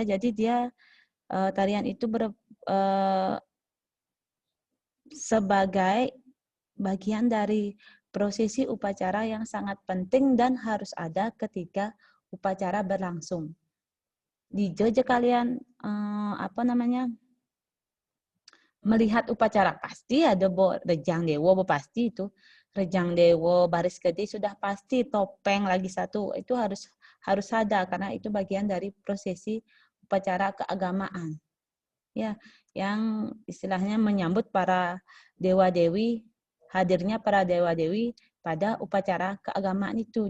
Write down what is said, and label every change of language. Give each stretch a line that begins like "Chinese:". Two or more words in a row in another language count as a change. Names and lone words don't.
Indonesian: Jadi dia tarian itu sebagai bagian dari prosesi upacara yang sangat penting dan harus ada ketika upacara berlangsung. Di Jogja kalian melihat upacara pasti ada rejang dewo, pasti itu rejang dewo, baris gede sudah pasti, topeng lagi satu itu harus ada karena itu bagian dari prosesi upacara keagamaan. Ya, yang istilahnya menyambut para dewa-dewi, hadirnya para dewa-dewi pada upacara keagamaan itu.